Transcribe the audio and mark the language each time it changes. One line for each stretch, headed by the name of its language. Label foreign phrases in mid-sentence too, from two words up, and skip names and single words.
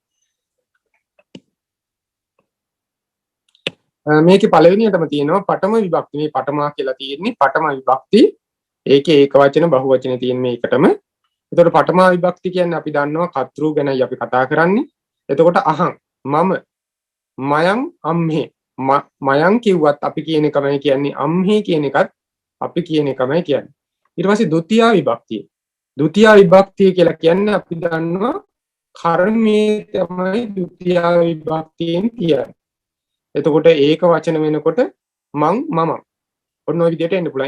Sinhala: මේකේ පළවෙනියටම තියෙනවා පඨම විභක්ති. මේ පඨමා කියලා තියෙන්නේ පඨම විභක්ති. ඒකේ ඒක වචන බහු වචන තියෙන මේකටම. එතකොට පඨමා විභක්ති කියන්නේ අපි දන්නවා කතෘ ගැනයි අපි කතා කරන්නේ. එතකොට අහං, මම,
Pali: මයං, අම්හේ.
Sinhala: මයං කිව්වත් අපි කියන එකමයි කියන්නේ, අම්හේ කියන එකත් අපි කියන එකමයි කියන්නේ. ඊට පස්සේ ဒုတိ ය විභක්තිය. ဒုတိ ය විභක්තිය කියලා කියන්නේ අපි දන්නවා කර්මයේ තමයි ဒုတိ ය විභක්තියෙන් කියන්නේ. එතකොට ඒක වචන වෙනකොට මං, මම. ඔන්න ඔය විදිහට එන්න පුළුවන්.